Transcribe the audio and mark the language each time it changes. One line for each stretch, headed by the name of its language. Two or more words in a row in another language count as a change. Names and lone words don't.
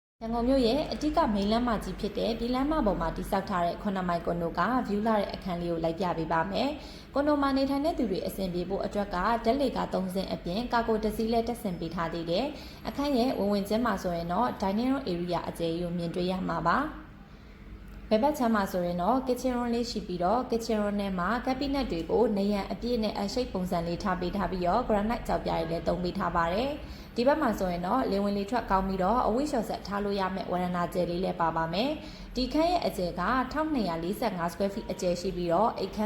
Burmese: ရန်ကုန်မြို့ရဲ့အတိကမိန်လမ်းမကြီးဖြစ်တဲ့ဒီလမ်းမပေါ်မှာတိစောက်ထားတဲ့9မိုင်ကွန်ဒိုက view လာတဲ့အခန်းလေးကိုလိုက်ပြပေးပါမယ်။ကွန်ဒိုမှာနေထိုင်တဲ့သူတွေအဆင်ပြေဖို့အတွက်ကဓာတ်လေကား3စင်းအပြင်ကာကိုတစ်စီးလည်းတက်ဆင်ပေးထားသေးတယ်။အခန်းရဲ့ဝင်ချင်းမှာဆိုရင်တော့
English: dining room area
Burmese: အကျယ်ကြီးကိုမြင်တွေ့ရမှာပါ။ဘယ်ဘက်ချမ်းမှာဆိုရင်တော့
English: kitchen room
Burmese: လေးရှိပြီး တော့
English: kitchen room
Burmese: ထဲမှာ cabinet တွေကိုနေရန်အပြည့်နဲ့အရှိတ်ပုံစံလေးထားပေးထားပြီးတော့ granite ကြောက်ပြားတွေလည်းသုံးပေးထားပါတယ်။ဒီဘက်မှာဆိုရင်တော့လေဝင်လေထွက်ကောင်းပြီးတော့အဝိရှော်ဆက်ထားလို့ရမယ့်ဝရဏကျယ်လေးလည်းပါပါမယ်။ဒီခန်းရဲ့အကျယ်က1245
English: square feet
Burmese: အကျယ်ရှိပြီးတော့အိတ်ခန်း